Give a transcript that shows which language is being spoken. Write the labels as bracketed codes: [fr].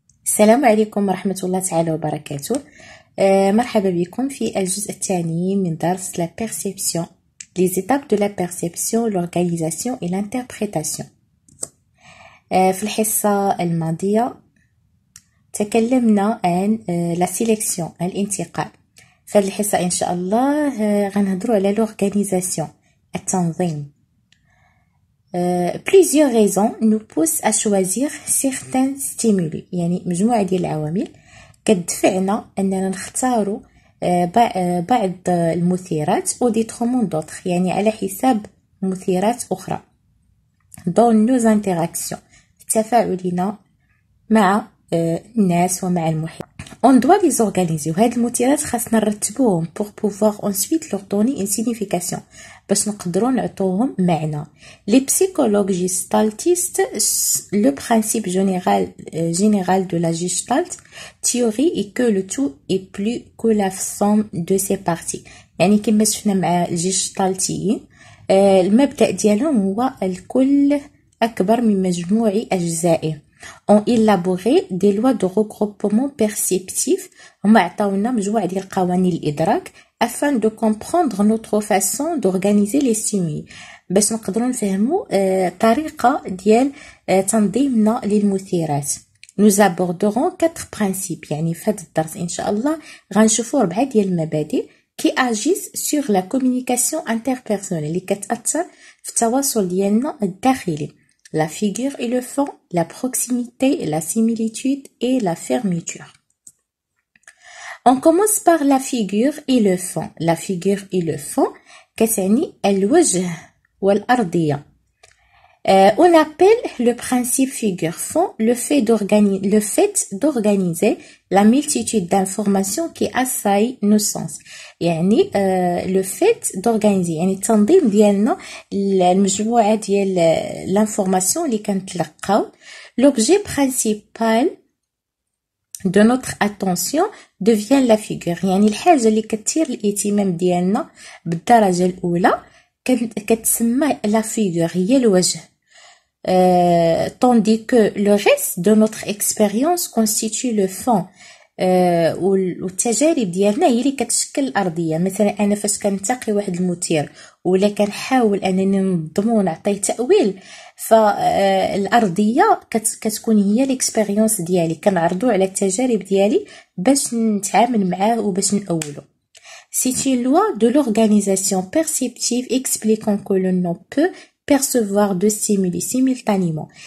[ar] السلام عليكم ورحمة الله تعالى وبركاته. مرحبا بكم في الجزء الثاني من درس [fr] la perception, les étapes de la perception, l'organisation et l'interprétation. [ar] في الحصة الماضية تكلمنا عن la sélection, الانتقاء. في هذه الحصة إن شاء الله غنهضروا على l'organisation, التنظيم. [fr] Plusieurs raisons nous poussent à choisir certains stimuli. [ar] يعني مجموعة ديال العوامل كتدفعنا أننا نختاروا بعض المثيرات [fr] au détriment d'autres، [ar] يعني على حساب مثيرات أخرى. [fr] dans nos interactions، [ar] تفاعلنا مع الناس ومع المحيط. [fr] On doit les organiser. [ar] وهاد المثيرات خاصنا نرتبوهم [fr] pour pouvoir ensuite leur donner une signification، [ar] باش نقدروا نعطوهم معنى. [fr] Les psychologues gestaltistes, le principe général de la gestalt théorie est que le tout est plus que la somme de ses parties. [ar] يعني كما شفنا مع الجيشتالتيين المبدأ ديالهم هو الكل أكبر من مجموع أجزائه. [fr] ont élaboré des lois de regroupement perceptif. [ar] هما عطاونا مجموعة ديال قوانين الإدراك [fr] afin de comprendre notre façon d'organiser les stimuli، [ar] باش نقدروا نفهموا طريقة ديال تنظيمنا للمثيرات. [fr] nous aborderons 4 principes، [ar] يعني في هذا الدرس إن شاء الله غنشوفوا 4 ديال المبادئ [fr] qui agissent sur la communication interpersonnelle، [ar] اللي كتأثر في التواصل ديالنا الداخلي. [fr] la figure et le fond, la proximité, la similitude et la fermeture. On commence par la figure et le fond. La figure et le fond [ar] كتعني الوجه والأرضية. [fr] On appelle le principe figure-fond le fait d'organiser la multitude d'informations qui assaillent nos sens. [ar] يعني [fr] le fait d'organiser [ar] يعني التنظيم ديالنا المجموعة ديال l'information اللي كنتلقاو. [fr] L'objet principal de notre attention devient la figure، [ar] يعني الحاجة اللي كتثير الاهتمام ديالنا بالدرجة الأولى كتسمى la figure، هي الوجه. [fr] Tandis que le reste de notre expérience constitue le fond. [ar] والتجارب ديالنا هي اللي كتشكل الأرضية. مثلا أنا فاش كنتقي واحد المثير ولا كنحاول أنني ننظمو ونعطيه تأويل، فالأرضية كتكون هي الاكسبيريونس ديالي، كنعرضو على التجارب ديالي باش نتعامل معاه وباش نأولو. [fr] C'est une loi de l'organisation perceptive expliquant que l'on peut percevoir deux stimuli simultanément.